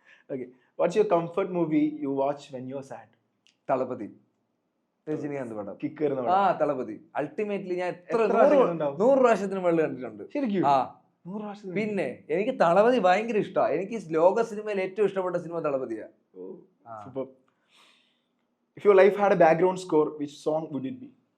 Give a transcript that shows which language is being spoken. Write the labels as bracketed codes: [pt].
[en] Okay, what's your comfort movie you watch when you're sad? [ml] Thalapathy, Rajinikanth പടം. Thalapathy ultimately ഞാൻ 100 പ്രാവശ്യത്തിന് മുകളിൽ കണ്ടിട്ടുണ്ട്. ശരിക്കും? പിന്നെ എനിക്ക് തളപതി ഭയങ്കര ഇഷ്ടമാണ്. എനിക്ക് ലോക സിനിമയിൽ ഏറ്റവും ഇഷ്ടപ്പെട്ട cinema തളപതിയാ. [en] If your life had a background score, which song would it be?